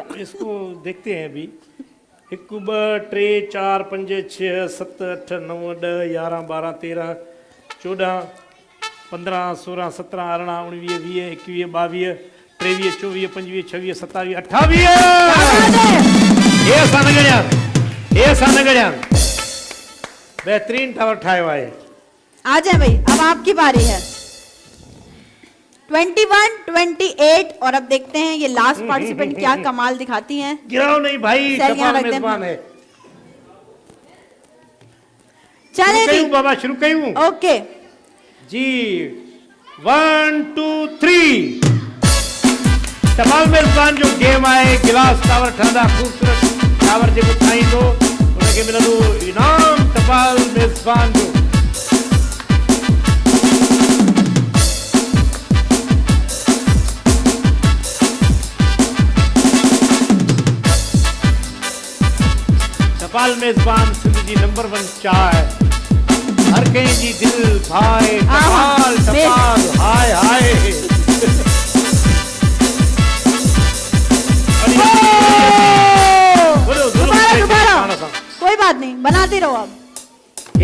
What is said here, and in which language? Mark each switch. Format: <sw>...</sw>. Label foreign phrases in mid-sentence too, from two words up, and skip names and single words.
<hi>इसको देखते हैं अभी। 1 2 3 4 5 6 7 8 9 10 11 12 13 14 15 16 17 18 19 20 21 22 23 24 25 26 27 28।</hi> <sd>हे असां न गणिया बेहतरीन टावर ठाहियो आहे।</sd> <hi>आ जाए भाई, अब आपकी बारी है। 21 28 और अब देखते हैं ये लास्ट पार्टिसिपेंट क्या कमाल दिखाती हैं। गिराओ नहीं भाई,</hi> <sd>सैलियां टपाल</sd> <hi>रख दे। मेजबान है। चले शुरू जी,</hi> <sd>कयूं बाबा, शुरू कयूं? ओके</sd> <hi>जी 1 2 3।</hi> <sd>टपाल मेज़बान जो गेम आहे, गिलास टावर ठहंदा ख़ूबसूरत टावर जेको ठाहींदो उनखे मिलंदो इनाम टपाल मेज़बान जो। टपाल मेज़बान सिंध जी नंबर 1 चाह, हर कंहिंजी दिल भाए टपाल टपाल हाय हाय।</sd> <hi>दोबारा कोई बात नहीं, बनाते रहो। अब</hi>